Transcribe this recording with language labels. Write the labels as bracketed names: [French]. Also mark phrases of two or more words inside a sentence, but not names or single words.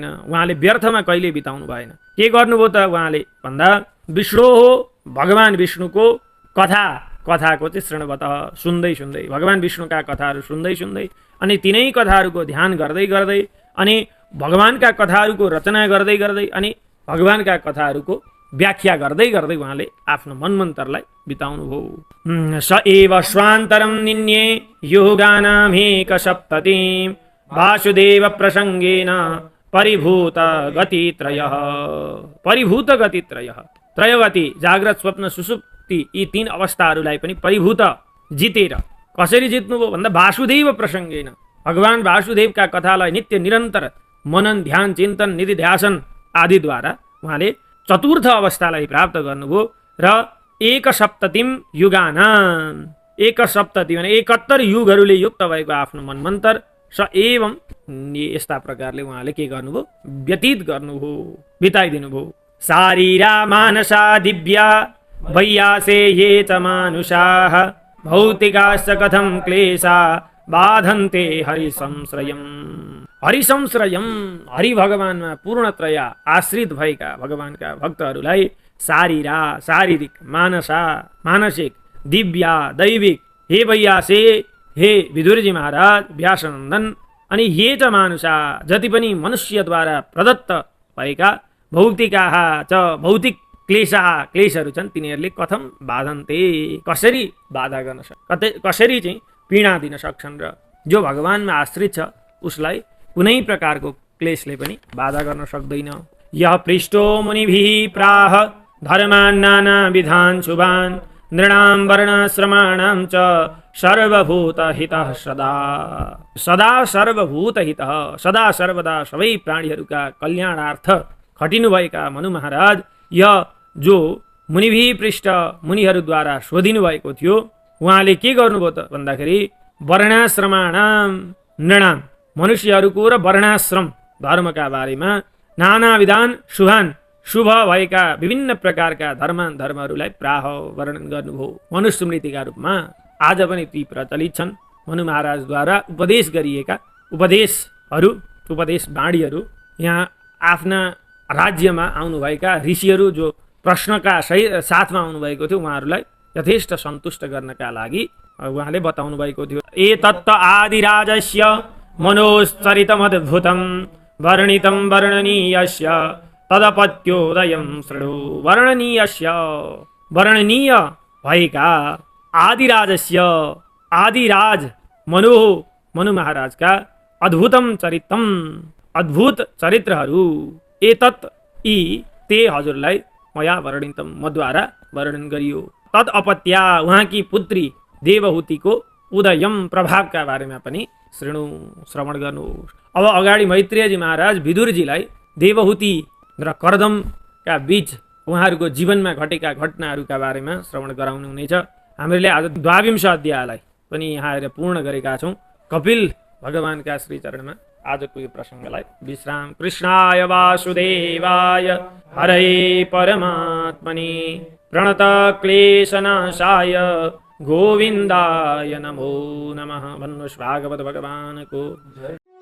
[Nepali] उहाँले व्यर्थमा कहिले बिताउनु भएन। के गर्नुभयो त उहाँले भन्दा विष्णु हो, भगवान विष्णुको कथाको चाहिँ श्रृणवत, सुन्दै सुन्दै, भगवान विष्णुका कथाहरू सुन्दै सुन्दै, अनि तिनै कथाहरूको ध्यान गर्दै गर्दै, अनि भगवानका कथाहरूको रचना गर्दै गर्दै, अनि भगवानका कथाहरूको व्याख्या गर्दै गर्दै उहाँले आफ्नो मनमन्तरलाई बिताउनु भयो। [Sanskrit] स एव स्वान्तरं निन्ये योगानामेक सप्ततिं वासुदेव प्रसङ्गेन परिभूत गतित्रयः। परिभूत गतित्रयः, त्रयगति जाग्रत स्वप्न सुसुप्ति, [Nepali] यी तीन अवस्थाहरूलाई पनि परिभूत जितेर कसरी जित्नुभयो भन्दा [Sanskrit] वासुदेव प्रसङ्गेन, [Nepali] भगवान वासुदेवका कथालाई नित्य निरन्तर मनन ध्यान चिन्तन निधिध्यासन आदिद्वारा उहाँले चतुर्थ अवस्थालाई प्राप्त गर्नुभयो। र [Sanskrit] एक सप्ततिम युगानाम, [Nepali] एक सप्तति भने 71 युगहरूले युक्त भएको आफ्नो मनमन्तर [Sanskrit] स एवं [Nepali] यस्ता प्रकारले उहाँले के गर्नुभयो, व्यतीत गर्नुभयो, बिताइदिनुभयो। [Sanskrit] शारीरा मानसा दिव्या वैयासे ये च मानुषाः भौतिकाश्च कथं क्लेशा बाधन्ते हरिसंश्रयम्। [Nepali] हरिसंश्रयम, हरि भगवानमा पूर्णतया आश्रित भएका भगवानका भक्तहरूलाई शारीरा शारीरिक, मानसा मानसिक, दिव्या दैविक, [Sanskrit] हे वैयासे, [Nepali] हे विदुरजी महाराज, व्यासनन्दन, अनि [Sanskrit] ये च मानुषा, [Nepali] जति पनि मनुष्यद्वारा प्रदत्त भएका [Sanskrit] भौतिकाः च, [Nepali] भौतिक क्लेशहरू छन्, तिनीहरूले [Sanskrit] कथम बाधन्ते, [Nepali] कसरी बाधा गर्न कसरी चाहिँ पीडा दिन सक्छन्। र जो भगवानमा आश्रित छ उसलाई कुनै प्रकारको क्लेशले पनि बाधा गर्न सक्दैन। [Sanskrit] यः पृष्ठो मुनिभिः प्राह धर्मान् नाना विधान् शुभान् नृणां वर्णाश्रमाणां च सर्वभूतहितः सदा। सदा सर्वभूतहितः, [Nepali] सदा सर्वदा सबै प्राणीहरूका कल्याणार्थ खटिनुभएका मनु महाराज, यह जो [Sanskrit] मुनिभिः पृष्ठ, [Nepali] मुनिहरूद्वारा शोधिनु भएको थियो, उहाँले के गर्नुभयो त भन्दाखेरि [Sanskrit] वर्णाश्रमाणां नृणां, [Nepali] मनुष्यहरूको र वर्णाश्रम धर्मका बारेमा [Sanskrit] नाना विधान [Nepali] शुभ भएका विभिन्न प्रकारका धर्महरूलाई प्राह वर्णन गर्नुभयो। मनुस्मृतिका रूपमा आज पनि ती प्रचलित छन्। मनु महाराजद्वारा उपदेश गरिएका उपदेश बाणीहरू यहाँ आफ्ना राज्यमा आउनुभएका ऋषिहरू जो प्रश्नका साथमा आउनुभएको थियो उहाँहरूलाई यथेष्ट सन्तुष्ट गर्नका लागि उहाँले बताउनु भएको थियो। [Sanskrit] एतत् आदिराजस्य मनोश्चरितमद्भुतं वर्णितं वर्णनीयस्य तदपत्योदयं शृणु। [Nepali] वर्णनीय भएका आदिराजस्य आदिराज मनु महाराजका अद्भुत चरित्रहरू एतत् ते हजुरलाई [Sanskrit] मया वर्णितम [Nepali] मद्वारा वर्णन गरियो। [Sanskrit] तद अपत्या [Nepali] उहाँकी पुत्री देवहूतिको उदयम प्रभावका बारेमा पनि श्रवण गर्नु। अब अगाडि मैत्रेयजी महाराज विदुरजीलाई देवहूति र कर्दमका बीच उहाँहरूको जीवनमा घटेका घटनाहरूका बारेमा श्रवण गराउनुहुनेछ। हामीले आज 22 अध्यायलाई पनि यहाँ आएर पूर्ण गरेका छौँ। कपिल भगवानका श्रीचरणमा आजको यो प्रसङ्गलाई विश्राम। [Sanskrit] कृष्णाय वासुदेवाय हरे परमात्मने प्रणत क्लेशनाशाय गोविन्दाय नमो नमः। [Nepali] भन्नुहोस् भागवत भगवानको